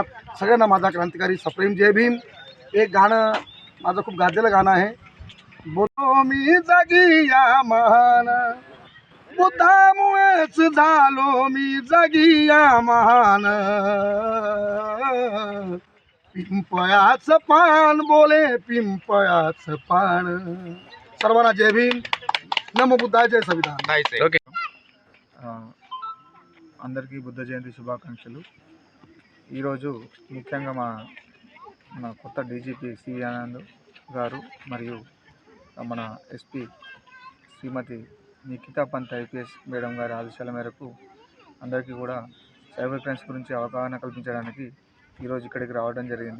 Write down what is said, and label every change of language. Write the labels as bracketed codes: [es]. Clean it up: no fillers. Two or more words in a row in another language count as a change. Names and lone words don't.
[mr] सगळ्यांना माझा क्रांतिकारी सप्रेम जय भीम। एक गाणं माझं खूप गाजलेलं गाणं आहे, बोलो मी जागी या महान, बुद्धामुळेच झालो मी जागी या महान, पिंपळाचं पान बोले पिंपळाचं पान। सर्वांना जय भीम, नमो बुद्धाय, जय संविधान। [te] ఓకే. అందరికీ బుద్ధ జయంతి శుభాకాంక్షలు। ఈరోజు ముఖ్యంగా మన కొత్త డీజీపీ సివి ఆనంద్ గారు మరియు మన ఎస్పీ శ్రీమతి నిఖితా పంత్ [en] IPS madam [te] గారి ఆదేశాల మేరకు అందరికీ కూడా [en] cyber crimes [te] గురించి అవగాహన కల్పించడానికి ఈరోజు ఇక్కడికి రావడం జరిగింది।